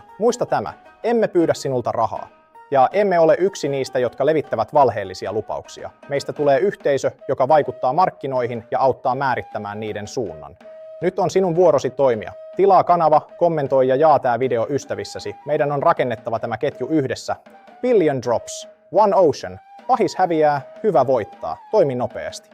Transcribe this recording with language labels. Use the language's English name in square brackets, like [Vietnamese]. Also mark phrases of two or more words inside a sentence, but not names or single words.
[Finnish] Muista tämä, emme pyydä sinulta rahaa. Ja emme ole yksi niistä, jotka levittävät valheellisia lupauksia. Meistä tulee yhteisö, joka vaikuttaa markkinoihin ja auttaa määrittämään niiden suunnan. Nyt on sinun vuorosi toimia. Tilaa kanava, kommentoi ja jaa tämä video ystävissäsi. Meidän on rakennettava tämä ketju yhdessä. [English] Billion drops, one ocean. [Finnish] Pahis häviää, hyvä voittaa. Toimi nopeasti.